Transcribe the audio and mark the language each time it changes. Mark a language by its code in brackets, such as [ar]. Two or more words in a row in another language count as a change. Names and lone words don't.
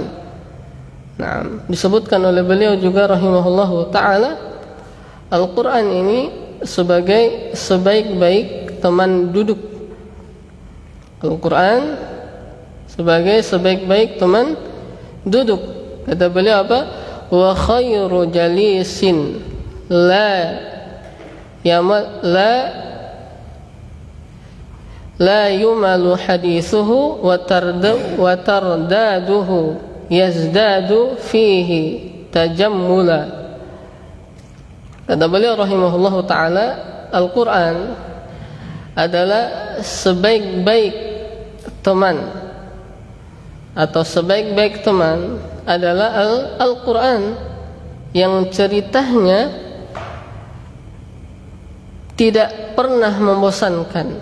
[id] Disebutkan oleh beliau juga [ar] رحمه الله تعالى, [id] Al-Quran ini sebagai sebaik-baik teman duduk. Al-Quran sebagai sebaik-baik teman duduk. Kata beliau apa? [ar] وخير جليس لا يمل حديثه وترداده يزداد فيه تجملا. [id] Kata beliau [ar] رحمه الله تعالى, [id] Al-Quran adalah sebaik-baik teman, atau sebaik-baik teman adalah Al-Quran yang ceritanya tidak pernah membosankan.